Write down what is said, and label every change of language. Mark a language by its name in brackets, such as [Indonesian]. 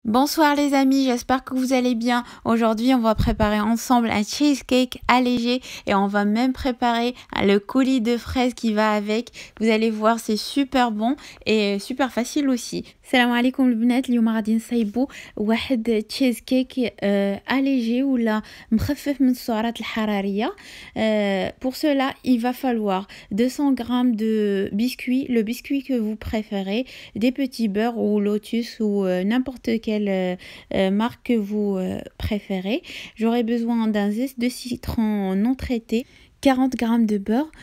[French] Bonsoir les amis, j'espère que vous allez bien. Aujourd'hui, on va préparer ensemble un cheesecake allégé et on va même préparer le coulis de fraises qui va avec. Vous allez voir, c'est super bon et super facile aussi. [Arabic] Salam alaikum البنات. اليوم غادي نصايبو واحد cheesecake allégé ولا مخفف من السعرات الحرارية. [French] Pour cela, il va falloir 200 g de biscuits, le biscuit que vous préférez, des petits beurres ou Lotus ou n'importe quelle marque que vous préférez. J'aurai besoin d'un zeste de citron non traité, 40 g de beurre.